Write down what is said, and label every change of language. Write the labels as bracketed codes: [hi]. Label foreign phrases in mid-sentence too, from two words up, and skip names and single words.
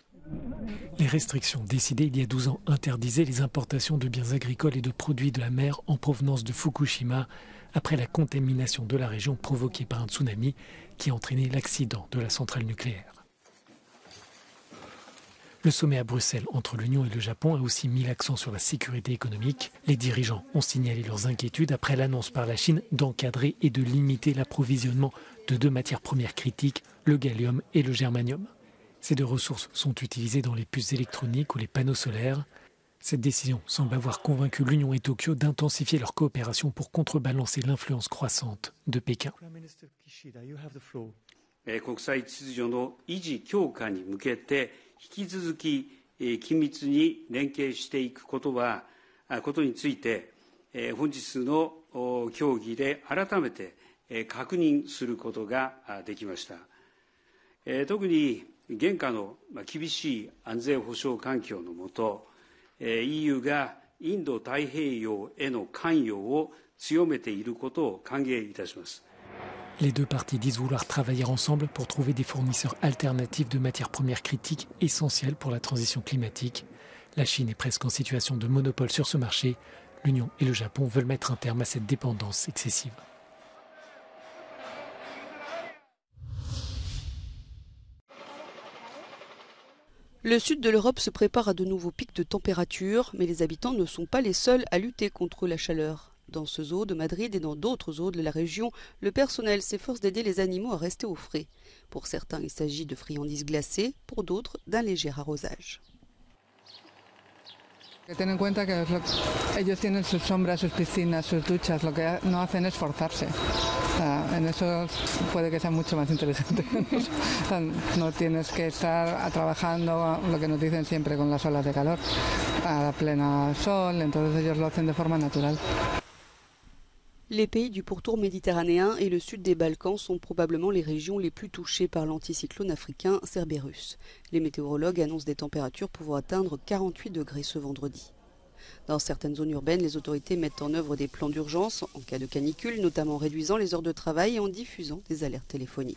[fr] Les restrictions décidées il y a 12 ans interdisaient les importations de biens agricoles et de produits de la mer en provenance de Fukushima après la contamination de la région provoquée par un tsunami qui a entraîné l'accident de la centrale nucléaire. Le sommet à Bruxelles entre l'Union et le Japon a aussi mis l'accent sur la sécurité économique. Les dirigeants ont signalé leurs inquiétudes après l'annonce par la Chine d'encadrer et de limiter l'approvisionnement de 2 matières premières critiques, le gallium et le germanium. Ces 2 ressources sont utilisées dans les puces électroniques ou les panneaux solaires. Cette décision semble avoir convaincu l'Union et Tokyo d'intensifier leur coopération pour contrebalancer l'influence croissante de Pékin. [ja] 引き続き緊密に連携していくことについて本日の協議で改めて確認することができました。特に現下の厳しい安全保障環境の下、EU がインド太平洋への関与を強めていることを歓迎いたします。 [fr] Les 2 parties disent vouloir travailler ensemble pour trouver des fournisseurs alternatifs de matières premières critiques essentielles pour la transition climatique. La Chine est presque en situation de monopole sur ce marché. L'Union et le Japon veulent mettre un terme à cette dépendance excessive. Le sud de l'Europe se prépare à de nouveaux pics de température, mais les habitants ne sont pas les seuls à lutter contre la chaleur. Dans ce zoo de Madrid et dans d'autres zoos de la région, le personnel s'efforce d'aider les animaux à rester au frais. Pour certains, il s'agit de friandises glacées, pour d'autres, d'un léger arrosage. [es] Ten en cuenta que ellos tienen sus sombras, sus piscinas, sus duchas, lo que no hacen es forzarse. En eso puede que sea mucho más interesante. No tienes que estar trabajando, lo que nos dicen siempre, con las olas de calor, a plena sol, entonces ellos lo hacen de forma natural. [fr] Les pays du pourtour méditerranéen et le sud des Balkans sont probablement les régions les plus touchées par l'anticyclone africain Cerberus. Les météorologues annoncent des températures pouvant atteindre 48 degrés ce vendredi. Dans certaines zones urbaines, les autorités mettent en œuvre des plans d'urgence en cas de canicule, notamment en réduisant les heures de travail et en diffusant des alertes téléphoniques.